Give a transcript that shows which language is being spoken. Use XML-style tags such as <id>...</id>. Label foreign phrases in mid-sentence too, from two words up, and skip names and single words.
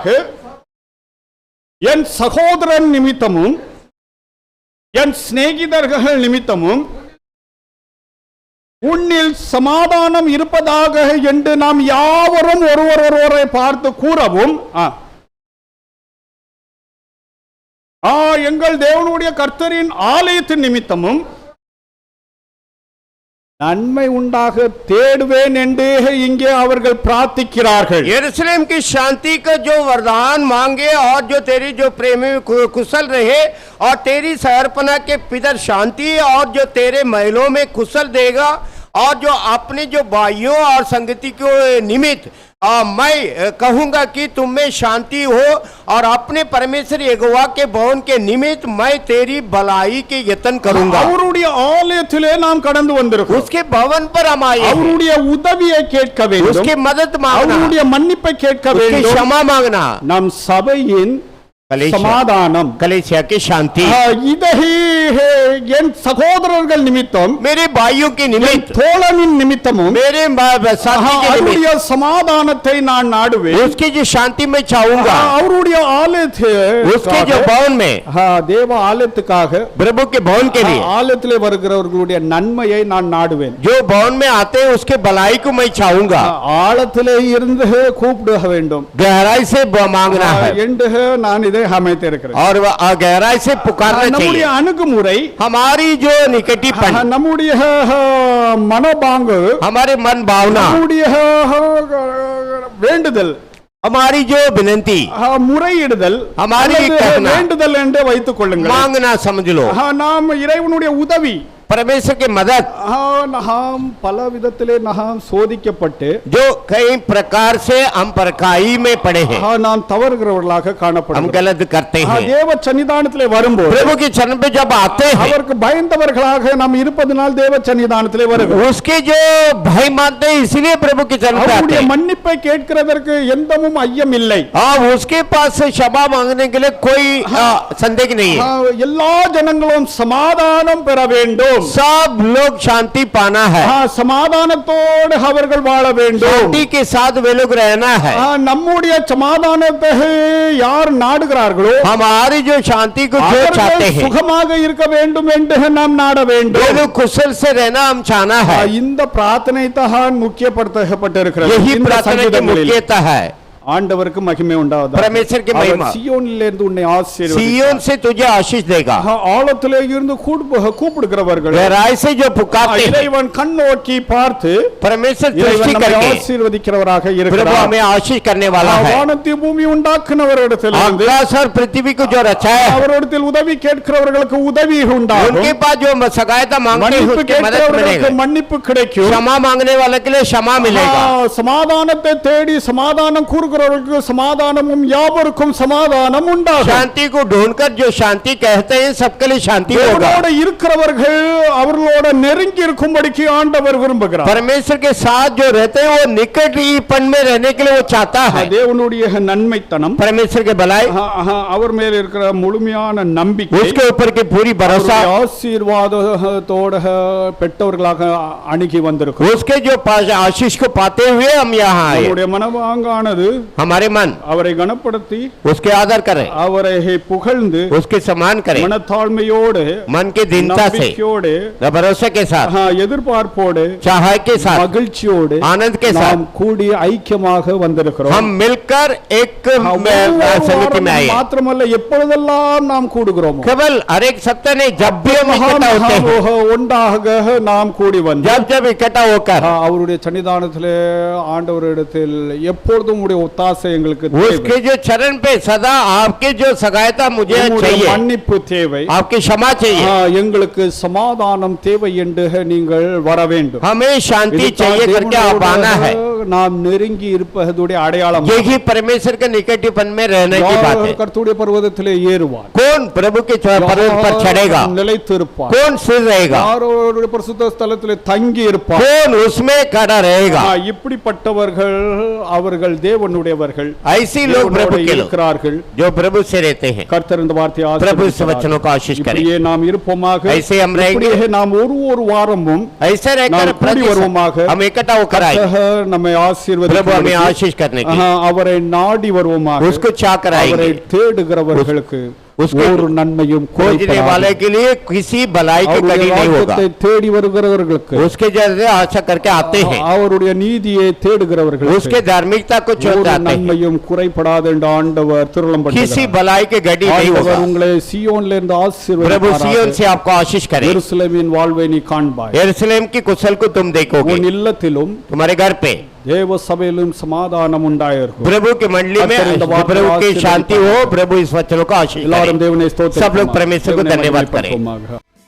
<ta>என் சகோதரன் நிமித்தமும் என் சிநேகிதர்கள் நிமித்தமும் உன்னில் சமாதானம் இருப்பதாக என்று நாம் யாவரும் ஒருவரை பார்த்து கூறவும். எங்கள் தேவனுடைய கர்த்தரின் ஆலயத்தின் நிமித்தமும் நன்மை உண்டாக தேடுவேன் என்று இங்கே அவர்கள் பிரார்த்திக்கிறார்கள்.</ta> <hi>यरूशलेम की शांति का जो वरदान मांगे और जो तेरी जो प्रेमी कुशल रहे और तेरी शहरपना के पितर शांति और जो तेरे महलों में कुशल देगा और जो अपने जो भाइयों और संगति के निमित्त मैं कहूंगा कि तुम में शांति हो और अपने परमेश्वर यहोवा के भवन के निमित्त मैं तेरी भलाई के यत्न करूंगा।</hi> <ta>அவருடைய ஆலயத்திலே நாம் கடந்து வந்திருக்கிறோம்.</ta> <hi>उसके भवन पर हम आए।</hi> <ta>அவருடைய உதவியை கேட்க வேண்டும்.</ta> <hi>उसके मदद मांगना,</hi> <ta>அவருடைய மன்னிப்பை கேட்க வேண்டும்.</ta> <hi>उसकी क्षमा मांगना,</hi> <ta>நம் சபையின் சமாதானம்,</ta> <hi>कलीसिया की शांति,</hi> <ta>இதை என் சகோதரர்கள் நிமித்தம்</ta> <hi>मेरे भाइयों के</hi> <ta>என்</ta> <hi>निमित्त,</hi> <ta>தோழனின் நிமித்தமும்</ta> <hi>मेरे साथी के</hi> <ta>அவருடைய</ta> <hi>निमित्त,</hi> <ta>சமாதானத்தை நான் நாடுவேன்.</ta> <hi>उसकी जो शांति में चाहूंगा,</hi> <ta>அவருடைய</ta> <hi>उसके जो भवन में,</hi> <ta>தேவ ஆலயத்துக்காக</ta> <hi>प्रभु के भवन के लिए,</hi> <ta>ஆலயத்திலே வருகிறவர்களுடைய நன்மையை நான் நாடுவேன்.</ta> <hi>जो भवन में आते हैं उसके भलाई को मैं चाहूंगा.</hi> <ta>ஆழத்திலே இருந்து கூப்பிட வேண்டும்,</ta> <hi>गहराई से मांगना है</hi> <ta>என்று நான் இதை அமைத்திருக்கிறேன்.</ta> <hi>और गहराई से पुकारना</hi> <ta>நம்முடைய</ta> <hi>चाहिए.</hi> <ta>அணுகுமுறை,</ta> <hi>हमारी जो निकटीपन,</hi> <ta>நம்முடைய மனோபாங்கு,</ta> <hi>हमारे मन भावना,</hi> <ta>நம்முடைய வேண்டுதல்,</ta> <hi>हमारी जो विनंती,</hi> <ta>முறையிடுதல்,</ta> <hi>हमारी</hi> <ta>அல்லது</ta> <hi>कहना,</hi> <ta>வேண்டுதல் என்று வைத்துக் கொள்ளுங்கள்.</ta> <hi>मांगना समझ लो.</hi> <ta>நாம் இறைவனுடைய உதவி,</ta> <hi>परमेश्वर की मदद,</hi> <ta>நாம் பல விதத்திலே நாம் சோதிக்கப்பட்டு</ta> <hi>जो कई प्रकार से हम परखाई में पड़े हैं,</hi> <ta>நாம் தவறுகிறவர்களாக</ta> <hi>हम</hi> <ta>காணப்படுகிறோம்.</ta> <hi>गलत करते हैं.</hi> <ta>தேவ சன்னிதானத்திலே வரும்போது</ta> <hi>प्रभु के चरण पे जब आते हैं,</hi> <ta>அவருக்கு பயந்தவர்களாக நாம் இருப்பதனால் தேவ சன்னிதானத்திலே வருகிறோம்.</ta> <hi>उसके जो भय मानते हैं इसलिए प्रभु के चरण पे आते</hi> <ta>அவருடைய</ta> <hi>हैं.</hi> <ta>மன்னிப்பை கேட்கிறதற்கு எந்தமும் ஐயம் இல்லை.</ta> <hi>उसके पास से क्षमा मांगने के लिए कोई संदेह नहीं है.</hi> <ta>எல்லா ஜனங்களும் சமாதானம் பெற வேண்டும்,</ta> <hi>सब लोग शांति पाना है,</hi> <ta>சமாதானத்தோடு அவர்கள் வாழ வேண்டும்.</ta> <hi>शांति के साथ वे लोग रहना है.</hi> <ta>நம்முடைய சமாதானத்தை யார் நாடுகிறார்களோ</ta> <hi>हमारी जो शांति को जो चाहते</hi> <ta>அவர்கள்</ta> <hi>हैं,</hi> <ta>சுகமாக இருக்க வேண்டும் என்று நாம் நாட</ta> <hi>वे</hi> <ta>வேண்டும்.</ta> <hi>लोग कुशल से रहना हम चाहना है.</hi> <ta>இந்த பிரார்த்தனை தான் முக்கியப்படுத்தப்பட்டிருக்கிறது.</ta> <hi>यही</hi> <ta>இந்த</ta> <hi>प्रार्थना की</hi> <ta>சங்கீதங்களில்</ta> <hi>मुख्यता है.</hi> <ta>ஆண்டவருக்கு மகிமை உண்டாவதாக.</ta> <hi>परमेश्वर की</hi> <ta>அவர்</ta> <hi>महिमा,</hi> <ta>சீயோனிலே இருந்து உன்னை ஆசீர்வதிப்பார்.</ta> <hi>सिय्योन से तुझे आशीष देगा.</hi> <ta>ஆழத்திலே இருந்து கூப்பிடுகிறவர்கள்</ta> <hi>गहराई से जो पुकारते हैं,</hi> <ta>இறைவன் கண் நோக்கி பார்த்து</ta> <hi>परमेश्वर</hi> <ta>இறைவன்</ta> <hi>दृष्टि</hi> <ta>நம்மை</ta> <hi>करके</hi> <ta>ஆசீர்வதிக்கிறவராக</ta> <hi>प्रभु</hi> <ta>இருக்கிறார்.</ta> <hi>हमें आशीष करने वाला है.</hi> <ta>வானத்தையும் பூமி உண்டாக்குனவரிடத்திலிருந்து</ta> <hi>आकाश और पृथ्वी को जो रचाया है,</hi> <ta>அவரிடத்தில் உதவி கேட்கிறவர்களுக்கு உதவி உண்டாகும்.</ta> <hi>उनके पास जो सहायता मांगते हैं</hi> <ta>மன்னிப்பு</ta> <hi>उसकी मदद</hi> <ta>கேட்கிறவர்களுக்கு</ta> <hi>मिलेगा.</hi> <ta>மன்னிப்பு கிடைக்கும்.</ta> <hi>क्षमा मांगने वाले के लिए क्षमा मिलेगा.</hi> <ta>சமாதானத்தை தேடி சமாதானம் கூறுகிறவர்களுக்கு சமாதானமும் யாவருக்கும் சமாதானம் உண்டாகும்.</ta> <hi>शांति को ढूंढकर जो शांति कहते हैं सबके लिए शांति होगा.</hi> <ta>தேவனோட இருக்கிறவர்கள் அவர்களோட நெருங்கி இருக்கும்படிக்கு ஆண்டவர் விரும்புகிறார்.</ta> <hi>परमेश्वर के साथ जो रहते हैं वो निकटपन में रहने के लिए वो चाहता है.</hi> <ta>தேவனுடைய நன்மைத்தனம்,</ta> <hi>परमेश्वर के भलाई,</hi> <ta>அவர் மேல் இருக்கிற முழுமையான நம்பிக்கை,</ta> <hi>उसके ऊपर की पूरी भरोसा,</hi> <ta>ஆசீர்வாதத்தோட பெற்றவர்களாக அணுகி வந்திருக்கிறோம்.</ta> <hi>उसके जो आशीष को पाते हुए हम यहाँ आए.</hi> <ta>நம்முடைய மனவாங்கானது</ta> <hi>हमारे मन</hi> <ta>அவரை கனப்படுத்தி</ta> <hi>उसके आदर करें,</hi> <ta>அவரை புகழ்ந்து</ta> <hi>उसके सम्मान करें,</hi> <ta>மனத்தாழ்மையோடு</ta> <hi>मन की दीनता से,</hi> <ta>நம்பிக்கையோடு</ta> <hi>भरोसे के साथ,</hi> <ta>எதிர்பார்ப்போடு</ta> <hi>चाह के साथ,</hi> <ta>மகிழ்ச்சியோடு</ta> <hi>आनंद के साथ</hi> <ta>நாம் கூடி ஐக்கியமாக வந்திருக்கிறோம்.</ta> <hi>हम मिलकर एक समिति में आए.</hi> <ta>மாத்திரமல்ல எப்பொழுதெல்லாம் நாம் கூடுகிறோம்,</ta> <hi>केवल हर एक सप्ताह नहीं, जब भी हम इकट्ठा होते हैं,</hi> <ta>ஒன்றாக நாம் கூடி வந்து</ta> <hi>जब जब इकट्ठा होकर</hi> <ta>அவருடைய சன்னிதானத்திலே ஆண்டவரிடத்தில் எப்பொழுதும் உடைய ஒத்தாசை எங்களுக்கு தேவை.</ta> <hi>उसके जो चरण पे सदा आपके जो सहायता मुझे</hi> <ta>உம்முடைய</ta> <hi>चाहिए,</hi> <ta>மன்னிப்பு தேவை,</ta> <hi>आपकी क्षमा चाहिए,</hi> <ta>எங்களுக்கு சமாதானம் தேவை என்று நீங்கள் வர வேண்டும்.</ta> <hi>हमें शांति चाहिए करके आप आना है.</hi> <ta>நாம் நெருங்கி இருப்பதுடைய அடையாளம்.</ta> <hi>यही परमेश्वर के निकटपन में रहने की बात है.</hi> <ta>கர்த்தருடைய பர்வதத்திலே ஏறுவார்,</ta> <hi>कौन प्रभु के पर्वत पर चढ़ेगा,</hi> <ta>நிலைத்திருப்பார்,</ta> <hi>कौन स्थिर रहेगा,</hi> <ta>யாரோருடைய பரிசுத்த ஸ்தலத்திலே தங்கி இருப்பார்,</ta> <hi>कौन उसमें खड़ा रहेगा.</hi> <ta>இப்படிப்பட்டவர்கள் அவர்கள் தேவனுடையவர்கள்,</ta> <hi>ऐसी लोग प्रभु के लोग</hi> <ta>இருக்கிறார்கள்.</ta> <hi>जो प्रभु से रहते हैं.</hi> <ta>கர்த்தர் இந்த வார்த்தையை</ta> <hi>प्रभु इस वचनों को आशीष करे.</hi> <ta>இப்படியே நாம் இருப்போமாக.</ta> <hi>ऐसे हम रहेंगे,</hi> <ta>இப்படியே நாம் ஒரு வாரமும்</ta> <hi>ऐसे रहकर</hi> <ta>நாம் கூடி வருவோமாக.</ta> <hi>हम इकट्ठा होकर आए.</hi> <ta>கர்த்தர் நம்மை</ta> <hi>प्रभु हमें</hi> <ta>ஆசீர்வதிப்பார்.</ta> <hi>आशीष करने की,</hi> <ta>அவரை நாடி வருவோமாக.</ta> <hi>उसको चाह कर</hi> <ta>அவரை</ta> <hi>आएंगे.</hi> <ta>தேடுகிறவர்களுக்கு ஒரு நன்மையும்</ta> <hi>खोजने वाले के लिए किसी भलाई की कड़ी नहीं होगा.</hi> <ta>தேடி வருகிறவர்களுக்கு,</ta> <hi>उसके जैसे आशा करके आते हैं,</hi> <ta>அவருடைய நீதியை தேடுகிறவர்களுக்கு</ta> <hi>उसके धार्मिकता को</hi> <ta>ஒரு</ta> <hi>चलते आते हैं.</hi> <ta>நன்மையும் குறைபடாது என்று ஆண்டவர் திருளம்</ta> <hi>किसी</hi> <ta>பண்ணுகிறார்.</ta> <hi>भलाई की गड़ी नहीं होगा.</hi> <ta>ஆண்டவர் உங்களை சீயோனில் இருந்து</ta> <hi>प्रभु</hi> <ta>ஆசீர்வதிப்பாராக.</ta> <hi>सिय्योन से आपको आशीष करे.</hi> <ta>எருசலேமின் வாழ்வை நீ காண்பாய்.</ta> <hi>यरूशलेम की कुशल को तुम देखोगे.</hi> <ta>உன் இல்லத்திலும்</ta> <hi>तुम्हारे घर पे</hi> <ta>தேவ சபையிலும் சமாதானம் உண்டாயிருக்கும்.</ta> <hi>प्रभु की मंडली में प्रभु की शांति हो. प्रभु इस वचनों को आशीष</hi> <ta>எல்லாரும்</ta> <hi>करे.</hi> <ta>தேவனை ஸ்தோத்திரம்.</ta> <hi>सब लोग परमेश्वर को धन्यवाद करें.</hi>